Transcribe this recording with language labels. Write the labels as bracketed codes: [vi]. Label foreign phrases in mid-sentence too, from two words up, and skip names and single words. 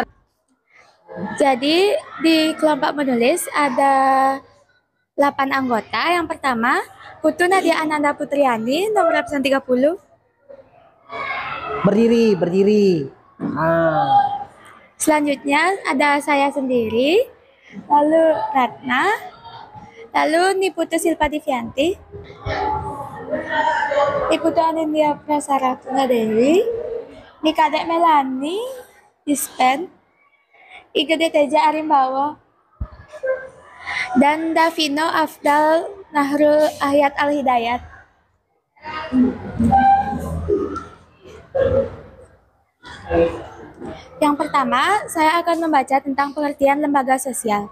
[id] Jadi di kelompok menulis ada 8 anggota. Yang pertama, Putu Nadia Ananda Putriani, nomor absen 30. Berdiri. Selanjutnya ada saya sendiri, lalu Ratna, lalu Niputu Silpa Divianti, Niputu Anindya Prasara Tunggadewi, Nikadek Melani, Dispen, Igede Teja Arimbawa, dan Davino Afdal Nahrul Ahyat Al-Hidayat. Yang pertama, saya akan membaca tentang pengertian lembaga sosial.